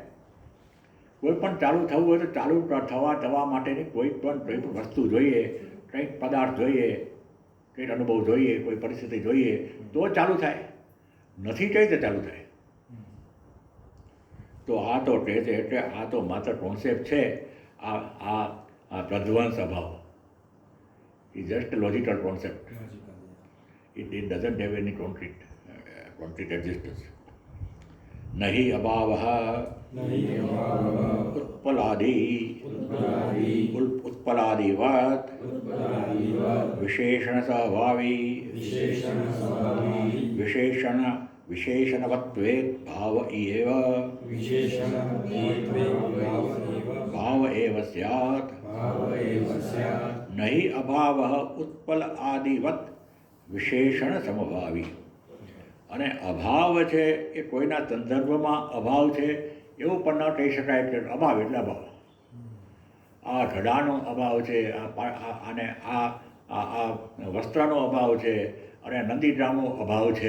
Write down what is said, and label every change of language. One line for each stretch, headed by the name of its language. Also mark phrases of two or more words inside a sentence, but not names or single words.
Gujarati: કોઈ પણ ચાલુ થવું હોય તો ચાલુ થવા માટેની કોઈ પણ વસ્તુ જોઈએ, કંઈક પદાર્થ જોઈએ, કંઈક અનુભવ જોઈએ, કોઈ પરિસ્થિતિ જોઈએ તો ચાલુ થાય. નથી કઈ રીતે ચાલુ થાય? તો આ તો કહે છે એટલે આ તો માત્ર કોન્સેપ્ટ છે. આ પ્રધ્વંસ અભાવ
English: is just a logical concept. It doesn't have any concrete existence.
Sanskrit: नहि अभावः उत्पलादिवत् विशेषणसहभावी विशेषणवत्वे भाव एव स्यात्. नहीं अभावः उत्पल आदिवत् विशेषण समभावी.
Gujarati: અને અભાવ છે એ કોઈના સંદર્ભમાં અભાવ છે એવું પણ ન કહી શકાય કે અભાવ એટલે અભાવ. આ ઢડાનો અભાવ છે, અને આ વસ્ત્રનો અભાવ છે, અને નંદીગ્રામનો અભાવ છે.